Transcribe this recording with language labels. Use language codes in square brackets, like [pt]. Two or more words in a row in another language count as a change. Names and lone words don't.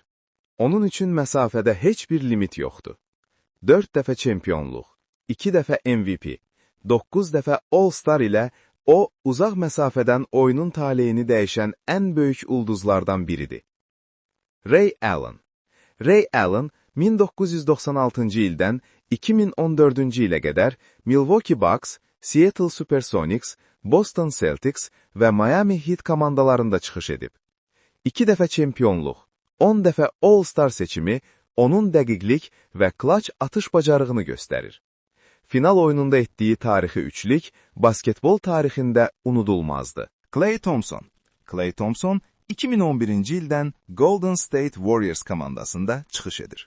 [az] Onun üçün məsafədə heç bir limit yoxdur. 4 dəfə çempionluq, 2 dəfə MVP, 9 dəfə All-Star ilə o, uzaq məsafədən oyunun taleyini dəyişən ən böyük ulduzlardan biridir. Ray Allen. Ray Allen, 1996-cı ildən 2014-cü ilə qədər Milwaukee Bucks, Seattle Supersonics, Boston Celtics və Miami Heat komandalarında çıxış edib. 2 dəfə çempionluq, 10 dəfə All-Star seçimi onun dəqiqlik və clutch atış bacarığını göstərir. Final oyununda etdiyi tarixi üçlük basketbol tarixində unudulmazdı. Klay Thompson. Klay Thompson 2011-ci ildən Golden State Warriors komandasında çıxış edir.